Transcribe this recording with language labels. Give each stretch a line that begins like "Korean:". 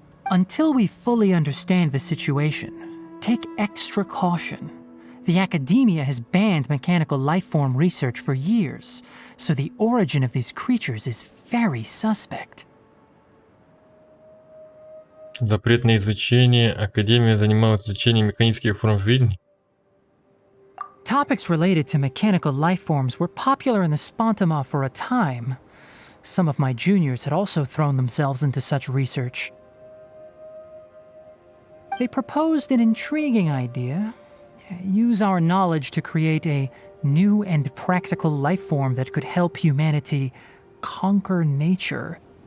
English: Until we fully understand the situation, take extra caution. The academia has banned mechanical lifeform research for years, so the origin of these creatures is very suspect.
Russian: Запрет на изучение. Академия занималась изучением механических форм жизни.
English: Topics related to mechanical lifeforms were popular in the Spontama for a time. Some of my juniors had also thrown themselves into such research. They proposed an intriguing idea. Use our knowledge to create a new and practical lifeform that could help humanity conquer nature.